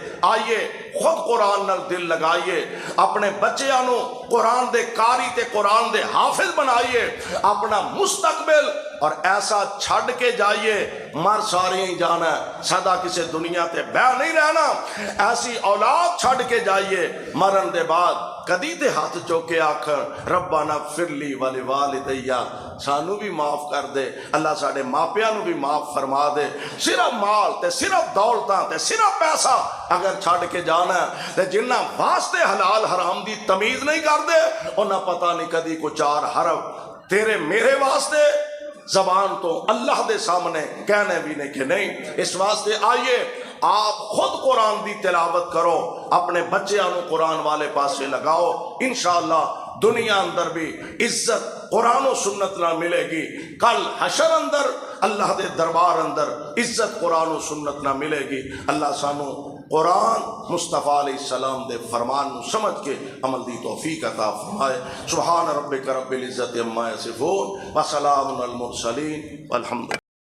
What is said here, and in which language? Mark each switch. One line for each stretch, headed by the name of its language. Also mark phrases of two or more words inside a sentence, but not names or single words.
Punjabi: آئیے خود قرآن نال دل لگائیے، اپنے بچیاں نو قرآن دے قاری تے قرآن دے حافظ بنائیے، اپنا مستقبل اور ایسا چھڑ کے جائیے، مر سارے ہی جانا ہے، سدا کسی دنیا تے بہ نہیں رہنا، ایسی اولاد چھڑ کے جائیے، مرن دے بعد کدی تے ہاتھ چوکے آکھن
Arabic: ربنا اغفر لی ولوالدی،
Punjabi: سانو بھی معاف کر دے، اللہ ساڈے ماپیاں نو بھی معاف فرما دے۔ صرف مال تے صرف دولتاں تے صرف پیسہ اگر چھڑ کے جانا ہے تے جنہ واسطے حلال حرام دی تمیز نہیں کر دے، انہاں پتہ نہیں کدی کو چار حرف تیرے میرے واسطے زبان تو اللہ دے سامنے کہنے بھی نہیں کہ نہیں۔ اس واسطے آئیے آپ خود قرآن دی تلاوت کرو، اپنے بچیاں نو قرآن والے پاسے لگاؤ، انشاءاللہ دنیا اندر بھی عزت قرآن و سنت نہ ملے گی، کل حشر اندر اللہ دے دربار اندر عزت قرآن و سنت نہ ملے گی۔ اللہ سانو قرآن مصطفیٰ
Arabic: علیہ السلام
Punjabi: دے فرمان نو سمجھ کے عمل دی توفیق عطا فرمائے۔
Arabic: سبحان ربک رب العزت عما یصفون وسلام علی المرسلین والحمد للہ۔